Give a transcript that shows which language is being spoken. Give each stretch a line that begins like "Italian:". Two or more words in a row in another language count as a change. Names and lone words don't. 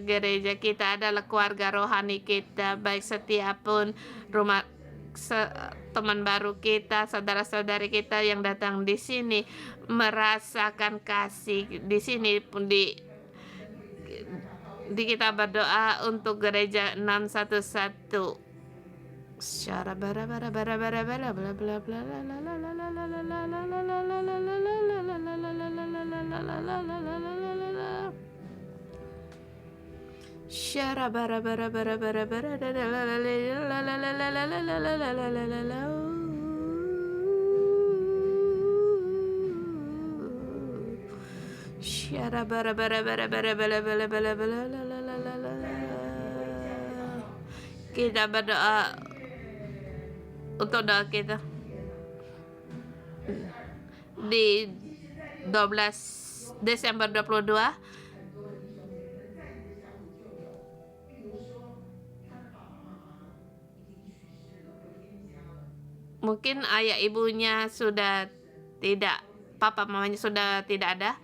Indonesian: Gereja kita adalah keluarga rohani kita, baik setiap pun rumah teman baru kita, saudara-saudari kita yang datang di sini merasakan kasih. Di sini pun di kita berdoa untuk gereja 611. Syara bara bara bara bara bara bla bla bla la la la la la la la la la la la la la la. Syara bara bara bara bara bara la la la la la la la la la la la la la. Syara bara bara bara bara bara bara bara bara la la la la la. Kita berdoa untuk doa kita di 12 Desember 22. Mungkin ayah ibunya sudah tidak, papa mamanya sudah tidak ada.